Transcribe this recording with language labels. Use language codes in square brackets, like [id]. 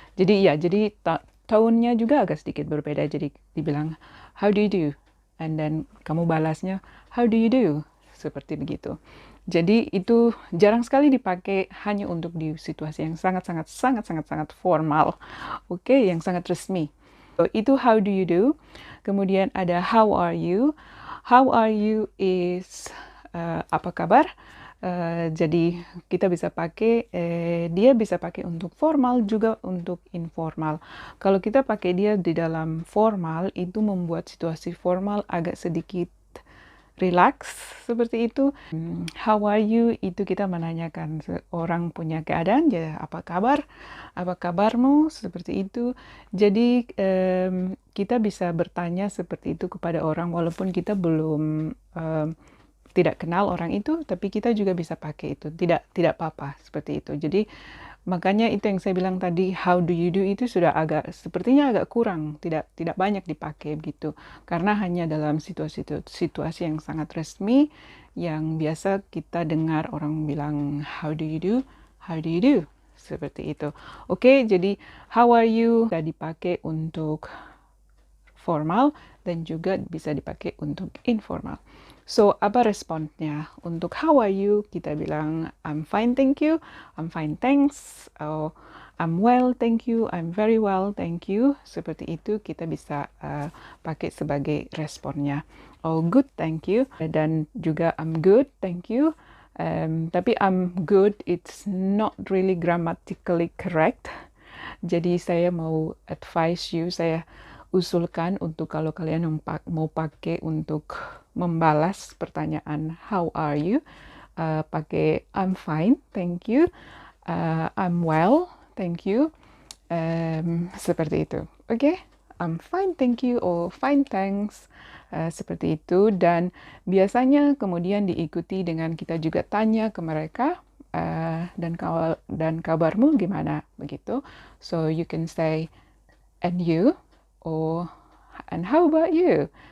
[id] Jadi ya, jadi tone-nya juga agak sedikit berbeda. Jadi dibilang [en] how do you do? And then [id] kamu balasnya [en] how do you do? [id] Seperti begitu. Jadi itu jarang sekali dipakai hanya untuk di situasi yang sangat formal. Oke, yang sangat resmi. So, itu [en] how do you do. [id] Kemudian ada [en] how are you. How are you is [id] apa kabar? Jadi kita bisa pakai, dia bisa pakai untuk formal juga untuk informal. Kalau kita pakai dia di dalam formal, itu membuat situasi formal agak sedikit relax seperti itu. [en] How are you? [id] Itu kita menanyakan orang punya keadaan, ya apa kabar? Apa kabarmu? Seperti itu. Jadi kita bisa bertanya seperti itu kepada orang walaupun kita belum tidak kenal orang itu, tapi kita juga bisa pakai itu. Tidak apa-apa seperti itu. Jadi makanya itu yang saya bilang tadi, [en] how do you do [id] itu sudah sepertinya agak kurang, tidak banyak dipakai begitu. Karena hanya dalam situasi yang sangat resmi, yang biasa kita dengar orang bilang, [en] how do you do? How do you do? [id] Seperti itu. Oke, jadi [en] how are you [id] bisa dipakai untuk formal dan juga bisa dipakai untuk informal. [en] So, [id] apa responnya? Untuk [en] how are you, [id] kita bilang, [en] I'm fine, thank you. I'm fine, thanks. Oh, I'm well, thank you. I'm very well, thank you. [id] Seperti itu kita bisa pakai sebagai responnya. [en] Oh, good, thank you. [id] Dan juga [en] I'm good, thank you. Tapi I'm good, it's not really grammatically correct. [id] Jadi saya mau [en] advise you, [id] saya usulkan untuk kalau kalian mau pakai untuk membalas pertanyaan [en] how are you, [id] pakai [en] I'm fine, thank you, I'm well, thank you, [id] seperti itu. [en] Oke, I'm fine, thank you, or fine, thanks, [id] seperti itu. Dan biasanya kemudian diikuti dengan kita juga tanya ke mereka, dan kabarmu gimana, begitu. [en] So you can say, and you, or and how about you?